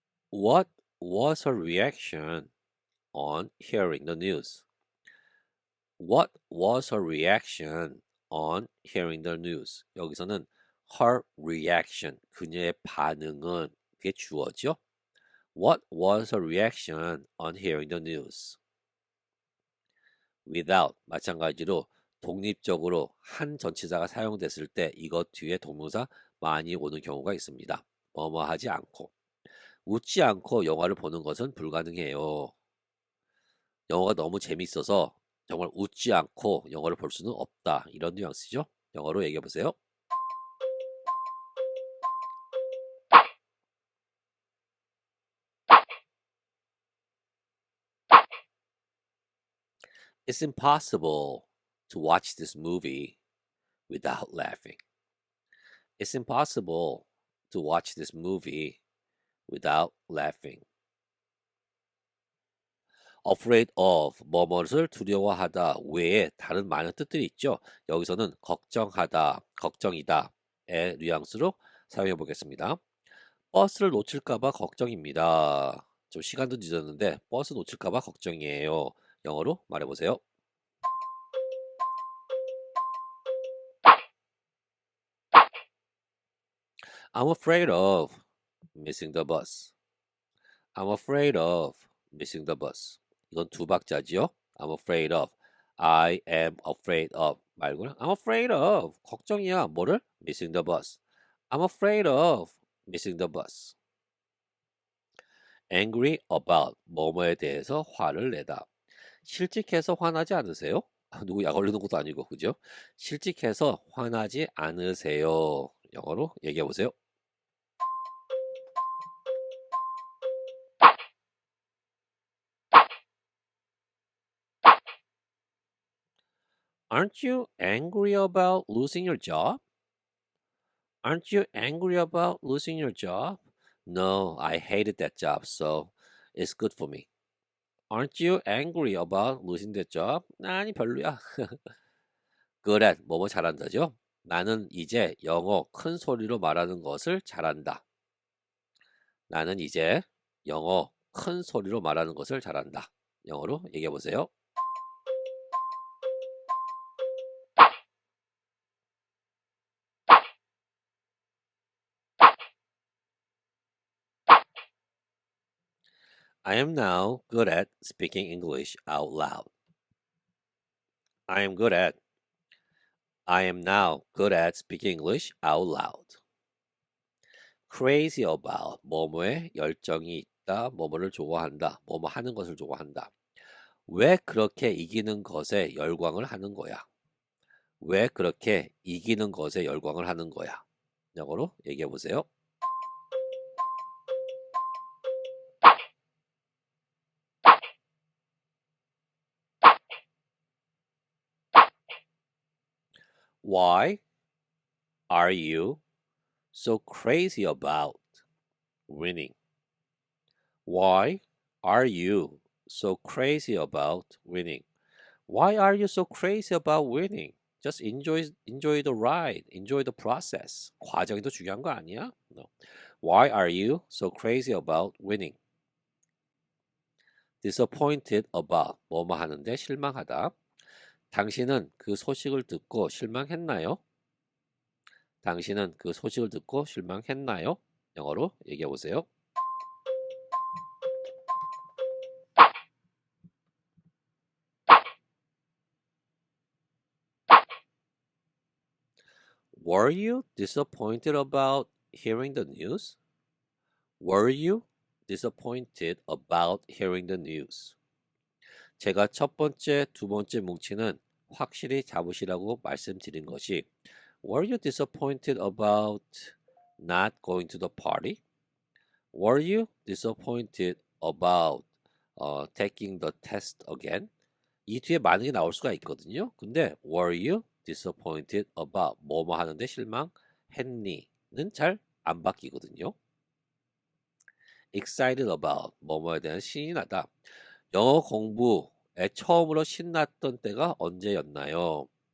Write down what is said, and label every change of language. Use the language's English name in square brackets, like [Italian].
[English] What was her reaction on hearing the news? What was her reaction on hearing the news? [Korean] 여기서는 her reaction, 그녀의 반응은 그게 주어죠. [English] What was her reaction on hearing the news? [Korean] Without 마찬가지로 독립적으로 한 전치사가 사용됐을 때 이것 뒤에 동명사 많이 오는 경우가 있습니다. 뭐뭐 하지 않고 웃지 않고 영화를 보는 것은 불가능해요. 영화가 너무 재밌어서 정말 웃지 않고 영화를 볼 수는 없다. 이런 뉘앙스죠. 영어로 얘기해 보세요. [English] It's impossible to watch this movie without laughing. It's impossible to watch this movie without laughing. afraid of [Korean] 뭐뭇을 두려워하다 외에 다른 많은 뜻들이 있죠. 여기서는 걱정하다, 걱정이다의 뉘앙스로 사용해 보겠습니다. 버스를 놓칠까 봐 걱정입니다. 좀 시간도 늦었는데 버스 놓칠까 봐 걱정이에요. 영어로 말해 보세요. [English] I'm afraid of missing the bus. I'm afraid of missing the bus. [Korean] 이건 두 박자지요. [English] I'm afraid of. I am afraid of [Korean] 말고는 [English] I'm afraid of. [Korean] 걱정이야. 뭐를? [English] Missing the bus. I'm afraid of missing the bus. Angry about [Korean] 뭐뭐에 대해서 화를 내다. 실직해서 화나지 않으세요? 누구 약 올리는 것도 아니고 그죠? 실직해서 화나지 않으세요. 영어로 얘기해 보세요. [English] Aren't you angry about losing your job? Aren't you angry about losing your job? No, I hated that job, so it's good for me. Aren't you angry about losing that job? [Korean] 아니, 별로야. [English] Good at, [Korean] 뭐뭐 잘한다죠? 나는 이제 영어 큰 소리로 말하는 것을 잘한다. 나는 이제 영어 큰 소리로 말하는 것을 잘한다. 영어로 얘기해 보세요. [English] I am now good at speaking English out loud. I am good at I am now good at speaking English out loud. Crazy about [Korean] 뭐뭐에 열정이 있다, 뭐뭐를 좋아한다, 뭐뭐 하는 것을 좋아한다. 왜 그렇게 이기는 것에 열광을 하는 거야? 왜 그렇게 이기는 것에 열광을 하는 거야? 영어로 얘기해 보세요. [English] Why are you so crazy about winning? Why are you so crazy about winning? Why are you so crazy about winning? Just enjoy the ride, enjoy the process. [Korean] 과정이 더 중요한 거 아니야? [English] No. Why are you so crazy about winning? Disappointed about [Korean] 뭐뭐 하는데 실망하다. 당신은 그 소식을 듣고 실망했나요? 당신은 그 소식을 듣고 실망했나요? 영어로 얘기해 보세요. [English] Were you disappointed about hearing the news? Were you disappointed about hearing the news? [Korean] 제가 첫 번째, 두 번째 뭉치는 확실히 잡으시라고 말씀드린 것이 [English] Were you disappointed about not going to the party? Were you disappointed about taking the test again? [Korean] 이 뒤에 많은 게 나올 수가 있거든요. 근데 [English] were you disappointed about [Korean] 뭐뭐 하는데 실망했니?는 잘 안 바뀌거든요. [English] excited about [Korean] 뭐뭐에 대한 신이 나다. 영어 공부에 처음으로 신났던 때가 언제였나요?